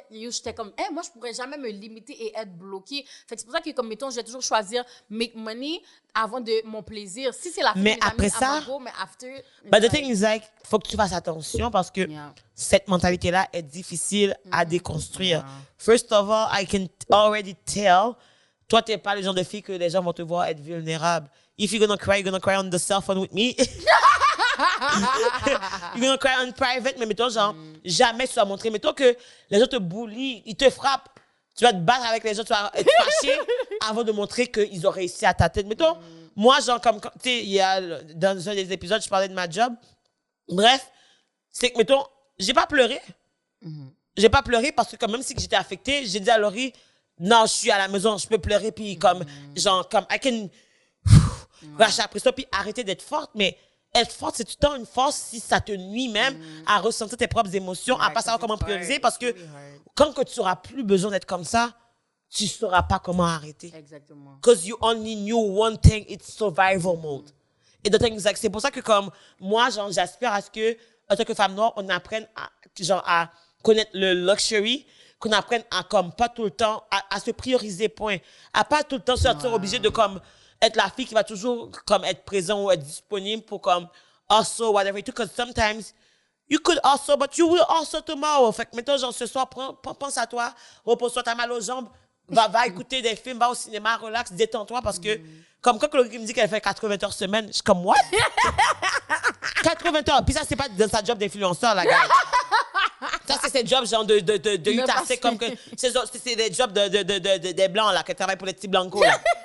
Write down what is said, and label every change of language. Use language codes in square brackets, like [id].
[fr] Yo, j'étais comme, moi, je pourrais jamais me limiter et être bloquée. Fait que c'est pour ça que, comme, mettons, je vais toujours choisir [en] make money [fr] avant de mon plaisir. Si c'est la fête Mais de mes après amis, ça- [en] I will go, [fr] mais [en] after... But the thing is, like, [fr] faut que tu fasses attention parce que [en] Yeah. [fr] cette mentalité-là est difficile à déconstruire. [en] Yeah. First of all, I can already tell, [fr] toi, t'es pas le genre de fille que les gens vont te voir être vulnérable. [en] If you're gonna cry on the cell phone with me. You're gonna cry on private, [fr] mais mettons, genre, jamais tu vas montrer. Mettons que les gens te bullient, ils te frappent. Tu vas te battre avec les gens, tu vas être fâché avant de montrer qu'ils ont réussi à ta tête. Mettons, moi, genre, comme, tu sais, il y a, dans un des épisodes, je parlais de ma job. Bref, c'est que, mettons, j'ai pas pleuré. J'ai pas pleuré parce que, comme, même si j'étais affectée, j'ai dit à Laurie, non, je suis à la maison, je peux pleurer, puis comme, genre, comme, [en] I can, [fr] lâcher après ça, puis arrêter d'être forte, mais être forte, c'est tout le temps une force si ça te nuit même à ressentir tes propres émotions, à pas savoir comment prioriser, parce que quand que tu auras plus besoin d'être comme ça, tu sauras pas comment arrêter. Exactement. [en] Because you only knew one thing, it's survival mode. [fr] Et [en] the thing is, like, [fr] c'est pour ça que, comme, moi, genre, j'aspire à ce que, en tant que femme noire, on apprenne à, genre, à connaître le luxury, qu'on apprenne à, comme, pas tout le temps, à se prioriser, point. À pas tout le temps se sentir obligé de, comme, être la fille qui va toujours, comme, être présent ou être disponible pour, comme, hustle, whatever it is. [en] Because sometimes, you could hustle, but you will hustle tomorrow. [fr] Fait que, mettons, genre, ce soir, pense à toi, repose-toi, t'as mal aux jambes, va écouter des films, va au cinéma, relax, détends-toi, parce que, comme quand Chloé me dit qu'elle fait 80 heures semaine, je suis comme, [en] what? [fr] 80 heures. Puis ça, c'est pas dans sa job d'influenceur, la gars. Ça, c'est ses jobs, genre, de 8 à 5, comme que, c'est des jobs des blancs, là, qui travaillent pour les petits blancos, là.